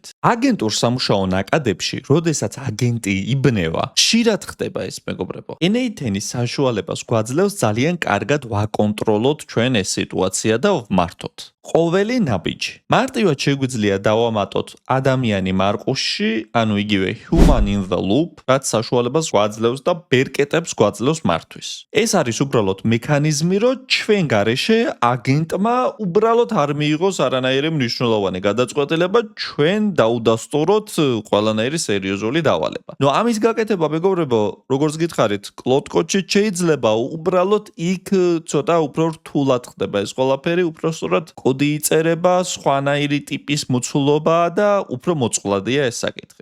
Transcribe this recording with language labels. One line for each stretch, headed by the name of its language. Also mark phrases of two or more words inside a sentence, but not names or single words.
Georgian: აგენტურ სამუშაო ნაკადებში, როდესაც აგენტი იბნევა, ხშირად ხდება ეს, მეგობრებო. N8-ის საშუალებას გვაძლევს ძალიან კარგად ვაკონტროლოთ ჩვენ ეს სიტუაცია და ვმართოთ. ყოველი ნაბიჯი. მარტივად შეგვიძლია დავამატოთ ადამიანი მარყუშში, ანუ იგივე
English: human in the loop,
Georgian: რაც საშუალებას გვაძლევს და ბერკეტებს გვაძლევს მართვის. ეს არის უბრალოდ მექანიზმი, რომ ჩვენ გარეშე აგენტმა უბრალოდ არ მიიღოს არანაირი მნიშვნელოვანი გადაწყვეტილება, ჩვენ დაუდასტუროთ ყველანაირი სერიოზული დავალება. ნუ ამის გაკეთება, მეგობრებო, როგორც გითხარით, კლოდკოდში შეიძლება უბრალოდ იქ ცოტა უფრო რთულად ხდება ეს ყველაფერი, უფრო სწორად კოდი იწერება, სხვანაირი ტიპის მოცულობაა და უფრო მოწყვლადია ეს საკითხი.